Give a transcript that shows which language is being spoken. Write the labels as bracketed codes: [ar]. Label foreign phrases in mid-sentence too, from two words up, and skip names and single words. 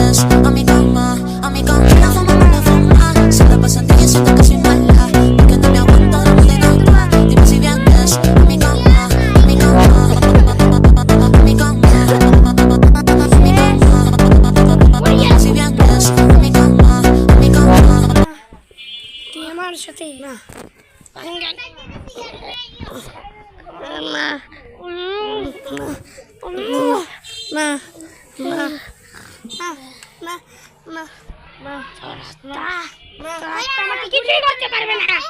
[es] vienes a mi cama, la fama no la fama. Se la pasan diciendo que soy mala, porque no me aguanto de nada. Dime si vienes a mi cama, a mi cama, a mi cama, si vienes a mi cama, a mi cama. [bn] তুই আমার সাথে না আমাকে কিছুই করতে পারবে না।